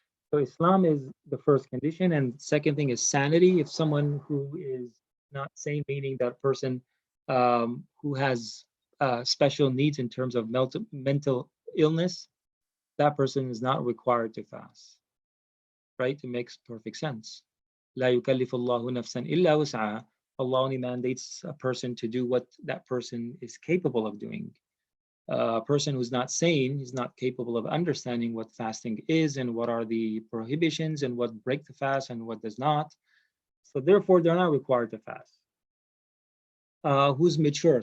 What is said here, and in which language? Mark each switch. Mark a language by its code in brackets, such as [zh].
[en] So Islam is the first condition, and second thing is sanity. If someone who is not sane, meaning that person who has special needs in terms of mental illness, that person is not required to fast. Right? It makes perfect sense. [ar] لا يكلف الله نفسا إلا وسعها. [en] Allah only mandates a person to do what that person is capable of doing. A person who's not sane is not capable of understanding what fasting is and what are the prohibitions and what break the fast and what does not. So therefore, they're not required to fast. Who's mature?